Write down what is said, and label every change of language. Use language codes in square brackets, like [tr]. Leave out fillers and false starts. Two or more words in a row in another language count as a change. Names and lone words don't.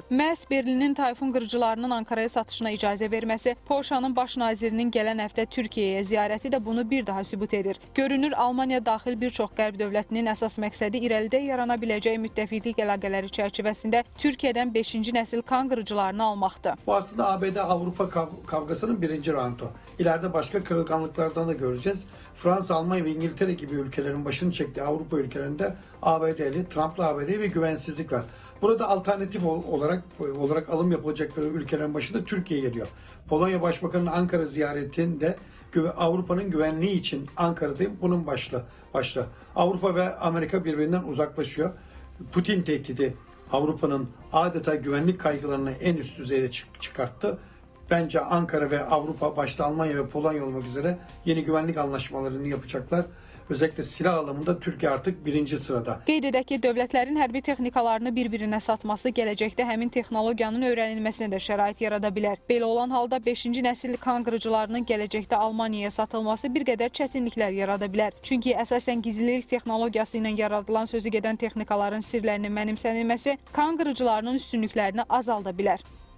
[az] Məhz Berlinin Tayfun qırıcılarının Ankaraya satışına icazə verməsi, Polşanın baş nazirinin gələn həftə Türkiyəyə ziyarəti də bunu bir daha sübut edir. Görünür, Almaniya daxil bir çox qərb dövlətinin əsas məqsədi irəlidə yarana biləcək müttəfiqlik əlaqələri çərçivəsində Türkiyədən 5-ci nəsil kan qırıcılarını almaq. [tr] Bu aslında ABD-Avrupa kavgasının birinci roundu. İleride başka kırılganlıklardan da göreceğiz. Fransa, Almanya ve İngiltere gibi ülkelerin başını çektiği Avrupa ülkelerinde ABD'li, Trump'lı ABD ve güvensizlik var. Burada alternatif olarak alım yapılacakları ülkelerin başında Türkiye geliyor. Polonya Başbakanı'nın Ankara ziyaretinde Avrupa'nın güvenliği için Ankara'dayım. Bunun başlı. Avrupa ve Amerika birbirinden uzaklaşıyor. Putin tehdidi Avrupa'nın adeta güvenlik kaygılarını en üst düzeyde çıkarttı. Bence Ankara ve Avrupa, başta Almanya ve Polonya olmak üzere yeni güvenlik anlaşmalarını yapacaklar. Özellikle silah alımında Türkiye artık birinci sırada. [az] Qeyd edək ki, dövlətlərin hərbi texnikalarını bir-birinə satması gələcəkdə həmin texnologiyanın öyrənilməsinə də şərait yarada bilər. Belə olan halda 5-ci nəsil kan qırıcılarının gələcəkdə Almaniyaya satılması bir qədər çətinliklər yarada bilər. Çünki əsasən gizlilik texnologiyası ilə yaradılan sözü gedən texnikaların sirlərinin mənimsənilməsi kan qırıcılarının üstünlüklərini azalda bilər.